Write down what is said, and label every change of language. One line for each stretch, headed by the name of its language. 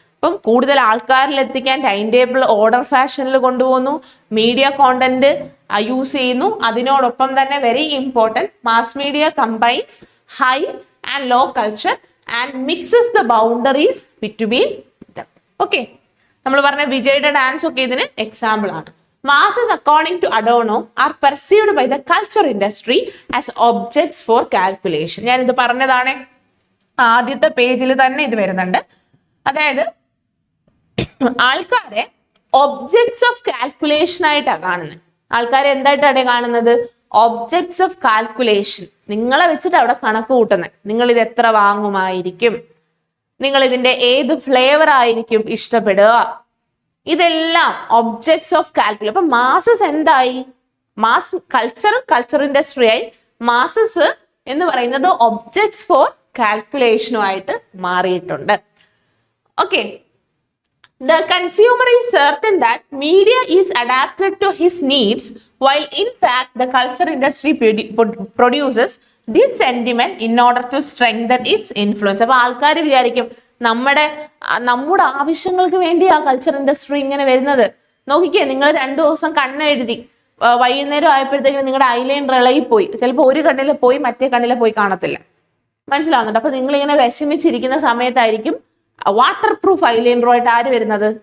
Malayalam: അപ്പം കൂടുതൽ ആൾക്കാരിൽ എത്തിക്കാൻ ടൈം ടേബിൾ ഓർഡർ ഫാഷനിൽ കൊണ്ടുപോകുന്നു, മീഡിയ കോണ്ടന്റ് യൂസ് ചെയ്യുന്നു. അതിനോടൊപ്പം തന്നെ
English: Very important, mass media combines high and low culture and mixes the boundaries between them.
Malayalam: Okay, നമ്മൾ പറഞ്ഞ വിജയുടെ ഡാൻസ് ഒക്കെ ഇതിന് എക്സാമ്പിൾ ആണ്.
English: Masses, according to Adorno, are perceived by the culture industry as objects for calculation.
Malayalam: ഞാൻ ഇത് പറഞ്ഞതാണ്, ആദ്യത്തെ പേജിൽ തന്നെ ഇത് വരുന്നുണ്ട്. അതായത് ആൾക്കാരെ ഒബ്ജക്ട്സ് ഓഫ് കാൽക്കുലേഷൻ ആയിട്ടാണ് കാണുന്നത്. ആൾക്കാരെ എന്തായിട്ടാണ് കാണുന്നത്? Objects of calculation. നിങ്ങളെ വെച്ചിട്ട് അവിടെ കണക്ക് കൂട്ടുന്നത്. നിങ്ങൾ ഇത് എത്ര വാങ്ങുമായിരിക്കും, നിങ്ങൾ ഇതിന്റെ ഏത് ഫ്ലേവർ ആയിരിക്കും ഇഷ്ടപ്പെടുക, ഇതെല്ലാം ഒബ്ജക്ട്സ് ഓഫ് കാൽക്കുലേഷൻ. അപ്പൊ മാസസ് എന്തായി? മാസ് കൾച്ചർ ഇൻഡസ്ട്രി ആയി. മാസസ് എന്ന് പറയുന്നത് ഒബ്ജക്ട്സ് ഫോർ കാൽക്കുലേഷനുമായിട്ട് മാറിയിട്ടുണ്ട്.
English: Okay, the consumer is certain that media is adapted to his needs, while in fact the culture industry produces this sentiment in order to strengthen its influence.
Malayalam: അപ്പൊ ആൾക്കാർ വിചാരിക്കും നമ്മുടെ ആവശ്യങ്ങൾക്ക് വേണ്ടി ആ കൾച്ചർ ഇൻഡസ്ട്രി ഇങ്ങനെ വരുന്നത്. നോക്കിക്കേ, നിങ്ങൾ 2 ദിവസം കണ്ണെഴുതി വൈകുന്നേരം ആയപ്പോഴത്തേക്കും നിങ്ങളുടെ ഐലൈനർ ഇളകിപ്പോയി. ചിലപ്പോൾ ഒരു കണ്ണിൽ പോയി മറ്റേ കണ്ണിൽ പോയി കാണത്തില്ല. മനസ്സിലാവുന്നുണ്ട്? അപ്പൊ നിങ്ങൾ ഇങ്ങനെ വിഷമിച്ചിരിക്കുന്ന സമയത്തായിരിക്കും വാട്ടർ പ്രൂഫ് ഐലൈനറുമായിട്ട് ആര് വരുന്നത്?